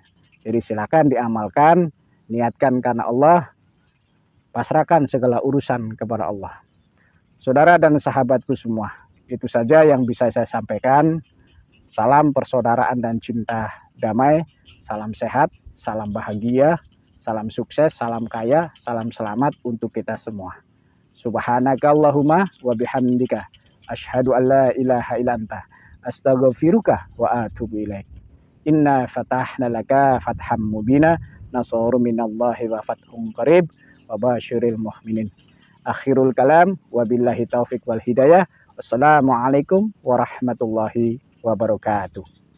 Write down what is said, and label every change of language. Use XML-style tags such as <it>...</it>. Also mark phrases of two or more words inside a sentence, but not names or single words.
<id>Jadi silakan diamalkan, niatkan karena Allah, pasrahkan segala urusan kepada Allah. Saudara dan sahabatku semua, itu saja yang bisa saya sampaikan. Salam persaudaraan dan cinta damai, salam sehat, salam bahagia, salam sukses, salam kaya, salam selamat untuk kita semua.</id> <ar>سبحانك اللهم وبحمدك أشهد أن لا إله إلا أنت أستغفرك وأتوب إليك. إنا فتحنا لك فتحا مبينا نصر من الله وفتح قريب وبشر المؤمنين. آخر الكلام وبالله التوفيق والهداية. والسلام عليكم ورحمة الله وبركاته.</ar>